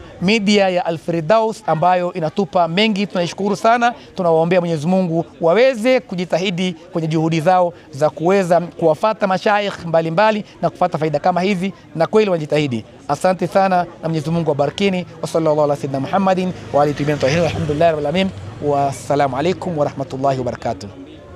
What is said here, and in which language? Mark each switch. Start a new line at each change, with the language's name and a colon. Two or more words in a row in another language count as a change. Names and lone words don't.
Swahili: Media ya Al-Firdaus ambayo inatupa mengi, tunaishukuru sana. Tunawaombea Mwenyezi Mungu waweze kujitahidi kwenye juhudi zao za kuweza kuwafata mashaikh mbalimbali na kupata faida kama hizi, na kweli wajitahidi. Asante sana na Mwenyezi Mungu awabarikini.
Arabic: وصلى الله على سيدنا محمد وآله الطاهرين. الحمد لله رب العالمين. والسلام عليكم ورحمة الله وبركاته.